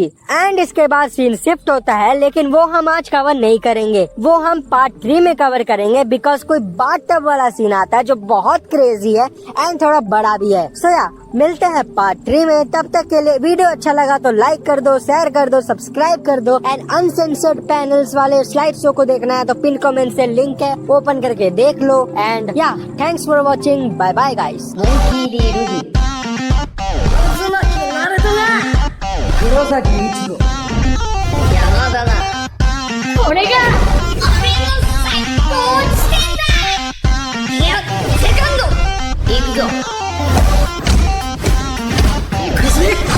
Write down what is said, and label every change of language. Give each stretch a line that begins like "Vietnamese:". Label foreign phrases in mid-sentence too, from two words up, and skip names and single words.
Hindi: एंड इसके बाद
English: scene shift
Hindi: होता है लेकिन वो हम आज कवर नहीं करेंगे, वो हम पार्ट 3 में कवर करेंगे बिकॉज कोई बाथटब वाला सीन आता है जो बहुत क्रेजी है एंड थोड़ा बड़ा भी है। सो या मिलते हैं पार्ट 3 में। तब तक के लिए वीडियो अच्छा लगा तो लाइक कर दो, शेयर कर दो, सब्सक्राइब कर दो एंड
English: uncensored panels
Hindi: वाले
English: slide show
Hindi: को देखना है तो
English: pin comment
Hindi: से लिंक है, ओपन करके देख लो।
English: And yeah thanks for watching, bye bye guys.
Japanese: 黒崎一護山だな。これが俺の最高地点だ。いやセカンド行くぞ。行くぜ。